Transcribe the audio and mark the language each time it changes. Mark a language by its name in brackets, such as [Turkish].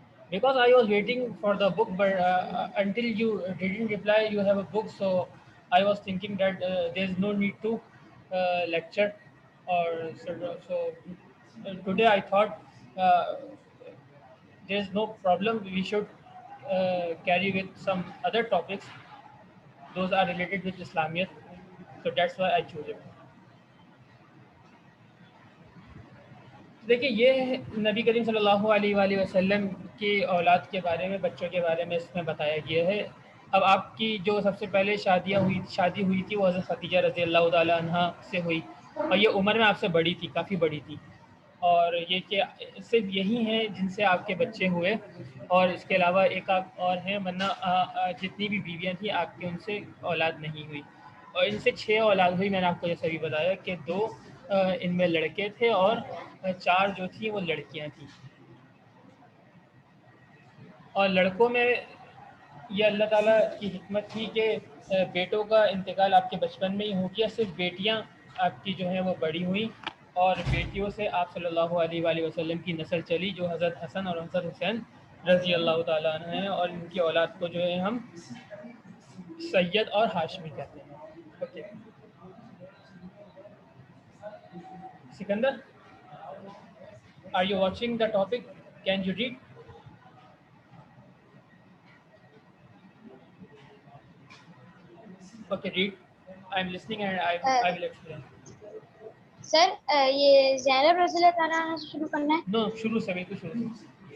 [English] Because I was waiting for the book, but until you didn't reply, you have a book. So I was thinking that there's no need to lecture. Or so today I thought there is no problem. We should carry with some other topics. Those are related with Islamiyat. So that's why I chose it. [Urdu] دیکھیے یہ نبی کریم صلی اللہ علیہ وآلہ وسلم کی اولاد کے بارے میں، بچوں کے بارے میں اس میں بتایا گیا ہے. اب آپ کی جو سب سے پہلے شادی ہوئی تھی وہ حضرت خدیجہ رضی اللہ تعالیٰ عنہ سے ہوئی، اور یہ عمر میں آپ سے بڑی تھی، کافی بڑی تھی. اور یہ کہ صرف یہی ہیں جن سے آپ کے بچے ہوئے، اور اس کے علاوہ ایک آپ اور ہیں، ورنہ جتنی بھی بیویاں تھیں آپ کی ان سے اولاد نہیں ہوئی. اور ان سے 6 اولاد ہوئی. میں نے آپ کو جیسے بھی بتایا کہ 2 ان میں لڑکے تھے اور 4 جو تھیں وہ لڑکیاں تھیں. اور لڑکوں میں یہ اللہ تعالیٰ کی حکمت تھی کہ بیٹوں کا انتقال آپ کے بچپن میں ہی ہو گیا. صرف بیٹیاں آپ کی جو ہیں وہ بڑی ہوئیں، اور بیٹیوں سے آپ صلی اللہ علیہ وآلہ وسلم کی نسل چلی، جو حضرت حسن اور حضرت حسین رضی اللہ تعالیٰ عنہ ہیں. اور ان کی اولاد کو جو ہے ہم سید اور ہاشمی کہتے ہیں. [English] Okay Sikandar, are you watching the topic? Can you read? Okay, read. I'm listening and I will explain. [Urdu] سر یہ زینب رضی اللہ تعالیٰ عنہ سے شروع کرنا ہے. No, شروع سے، بالکل شروع سے.